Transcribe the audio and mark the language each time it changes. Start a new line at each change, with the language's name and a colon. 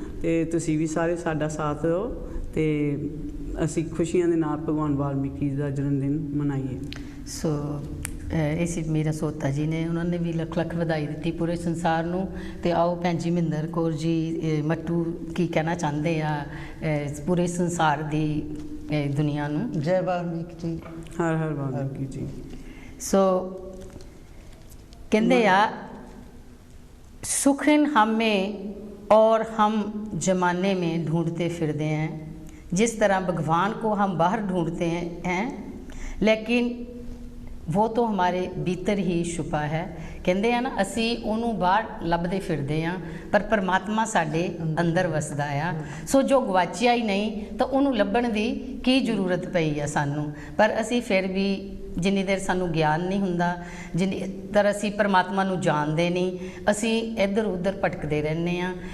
Punjabi: ਅਤੇ ਤੁਸੀਂ ਵੀ ਸਾਰੇ ਸਾਡਾ ਸਾਥ ਦਿਓ ਅਤੇ ਅਸੀਂ ਖੁਸ਼ੀਆਂ ਦੇ ਨਾਲ ਭਗਵਾਨ ਵਾਲਮੀਕੀ ਦਾ ਜਨਮ ਦਿਨ ਮਨਾਈਏ। ਸੋ ਇਸੇ ਮੀਰਾ ਸੋਹਤਾ ਜੀ ਨੇ, ਉਹਨਾਂ ਨੇ ਵੀ ਲੱਖ ਲੱਖ ਵਧਾਈ ਦਿੱਤੀ ਪੂਰੇ ਸੰਸਾਰ ਨੂੰ। ਅਤੇ ਆਓ ਭੈਣ ਜੀ ਮਹਿੰਦਰ ਕੌਰ ਜੀ ਮੱਟੂ ਕੀ ਕਹਿਣਾ ਚਾਹੁੰਦੇ ਆ ਪੂਰੇ ਸੰਸਾਰ ਦੀ ਦੁਨੀਆ ਨੂੰ। ਜੈ ਵਾਲਮੀਕੀ ਜੀ, ਹਰ ਹਰ ਵਾਲਮੀਕੀ ਜੀ। ਸੋ ਕਹਿੰਦੇ ਆ,
Hindi: सुखिन हमें और हम ज़माने में ढूंढते फिरते हैं, जिस तरह भगवान को हम बाहर ढूंढते हैं लेकिन वो तो हमारे भीतर ही छुपा है। कहते हैं ना,
Punjabi: असी ਉਹਨੂੰ ਬਾਹਰ ਲੱਭਦੇ ਫਿਰਦੇ ਹਾਂ ਪਰ ਪਰਮਾਤਮਾ ਸਾਡੇ ਅੰਦਰ ਵਸਦਾ ਆ। ਸੋ ਜੋ ਗਵਾਚਿਆ ਹੀ ਨਹੀਂ ਤਾਂ ਉਹਨੂੰ ਲੱਭਣ ਦੀ ਕੀ ਜ਼ਰੂਰਤ ਪਈ ਆ ਸਾਨੂੰ। ਪਰ ਅਸੀਂ ਫਿਰ ਵੀ ਜਿੰਨੀ ਦੇਰ ਸਾਨੂੰ ਗਿਆਨ ਨਹੀਂ ਹੁੰਦਾ, ਜਿੰਨੀ ਦੇਰ ਅਸੀਂ ਪਰਮਾਤਮਾ ਨੂੰ ਜਾਣਦੇ ਨਹੀਂ, ਅਸੀਂ ਇੱਧਰ ਉੱਧਰ ਭਟਕਦੇ ਰਹਿੰਦੇ ਹਾਂ।